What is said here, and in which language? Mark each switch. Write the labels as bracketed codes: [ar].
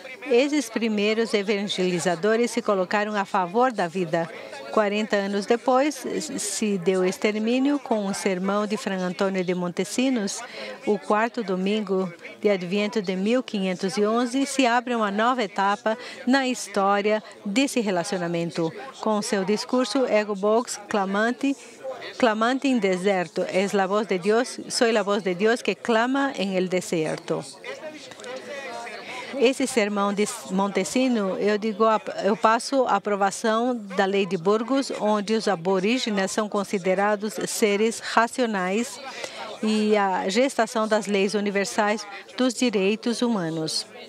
[pt] Esses primeiros evangelizadores se colocaram a favor da vida. 40 anos depois, se deu o extermínio com um sermão de Fray Antônio de Montesinos. O 4º domingo de Adviento de 1511 se abre uma nova etapa na história desse relacionamento. Com seu discurso Ego Vox Clamante em deserto, [es] es la voz de Dios, soy la voz de Dios que clama en el desierto. [pt] Esse sermão de Montesino, eu passo a aprovação da Lei de Burgos, onde os aborígenes são considerados seres racionais e a gestação das leis universais dos direitos humanos.